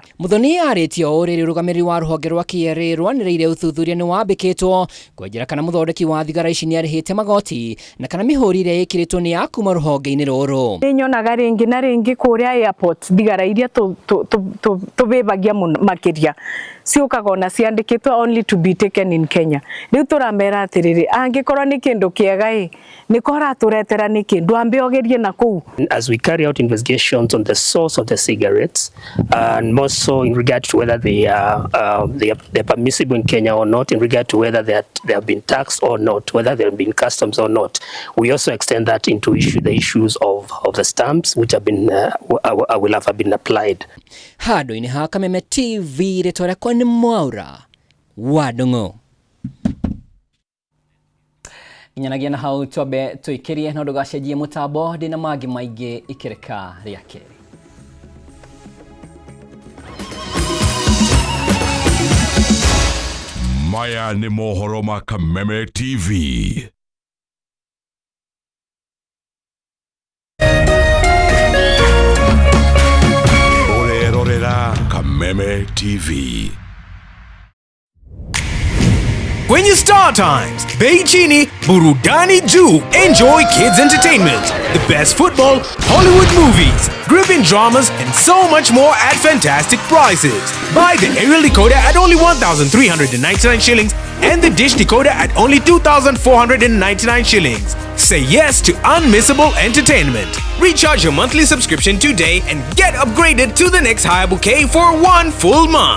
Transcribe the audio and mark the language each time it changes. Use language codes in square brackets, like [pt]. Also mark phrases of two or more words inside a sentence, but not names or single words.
[ki] Muthoni arĩtio ũrĩrĩ rũgamĩrĩri wa rũhonge rwa KRA rwanĩrĩire ũthuthuria nĩ wambĩkĩtwo kwenjera kana mũthondeki wa thigara ici nĩ arĩhĩte magoti na kana mĩhũri ĩrĩa ĩkĩrĩtwo nĩ ya kuma rũhonge-inĩ rũrũ. Nĩnyonaga rĩngĩ na rĩngĩ kũrĩa airport thigara iria tũbĩbagia makĩria ciũkaga na ciandĩkĩtwo [en] only to be taken in Kenya. [ki] Rĩu tũramera atĩrĩrĩ, angĩkorwo nĩ kĩndũ kĩega nikora turetera niki ndwambe ogerie na kuu. [en] As we carry out investigations on the source of the cigarettes and more so in regard to whether they are permissible in Kenya or not, in regard to whether they have been taxed or not, whether they have been customs or not, we also extend that into the issues of the stamps which have been will have been applied. [ki] Handũ-inĩ ha Kameme TV rĩtwa rĩakwa nĩ Mwaura wa Ndung'u. Inyanagia na hau twambe tuikirie na ndũgacenjie mũtambo ndĩ na mangĩ maingĩ ikereka rĩa kerĩ. Maya nĩ mohoro ma Kameme TV. Ũrerorera Kameme TV. [sw] Kwenye Star Times, bei chini, burudani juu. [en] Enjoy kids entertainment, the best football, Hollywood movies, gripping dramas, and so much more at fantastic prices. Buy the aerial decoder at only 1,399 shillings and the dish decoder at only 2,499 shillings. Say yes to unmissable entertainment. Recharge your monthly subscription today and get upgraded to the next higher bouquet for 1 full month.